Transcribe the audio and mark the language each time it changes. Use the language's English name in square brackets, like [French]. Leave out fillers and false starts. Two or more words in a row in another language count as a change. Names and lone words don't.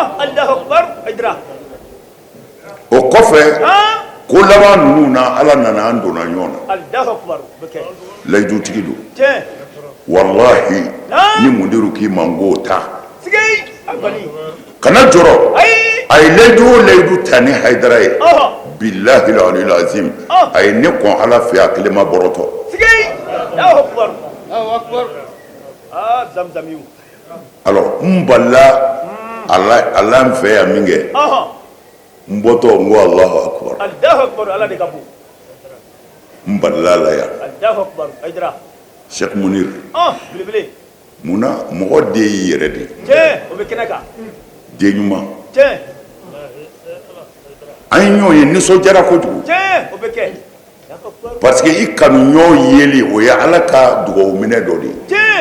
[Bambara] o kɔfɛ ko laban ninnu na ala nana an donna ɲɔgɔn na layidutigi don wallahi ni Mundiru k'i man k'o ta kana jɔrɔ a ye layidu o layidu ta ni Haidara ye [Arabic] بالله العلي العظيم [Bambara] a ye ne kɔn ala fɛ a kelen ma bɔrɔtɔ alors n balila ala n fɛ yan min kɛ n bɔtɔ n ko [Arabic] الله أكبر [Bambara] n balila la yan Sheikh Munir munna mɔgɔ den y'i yɛrɛ de den ɲuman an ye ɲɔgɔn ye nisɔndiyara kojugu [French] parce que [Bambara] i kanu ɲɔgɔn yeli o ye ala ka dugawu minɛ dɔ de ye